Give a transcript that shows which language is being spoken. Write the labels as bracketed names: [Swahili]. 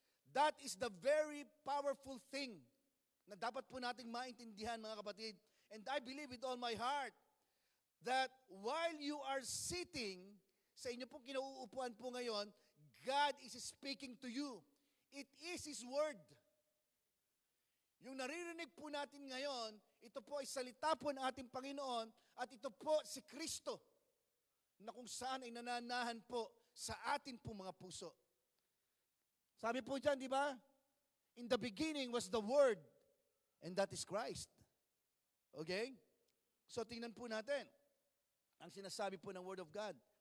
[English] That is the very powerful thing [Filipino] na dapat po nating maintindihan, mga kapatid. [English] And I believe with all my heart that while you are sitting, [Filipino] sa inyo pong kinauupuan po ngayon, [English] God is speaking to you. It is His Word. [Filipino] Yung naririnig po natin ngayon, ito po ay salita po ng ating Panginoon at ito po si Kristo na kung saan ay nananahan po sa atin po mga puso. Sabi po dyan, di ba? [English] In the beginning was the Word and that is Christ. Okay? [Filipino] So tingnan po natin ang sinasabi po ng Word of God.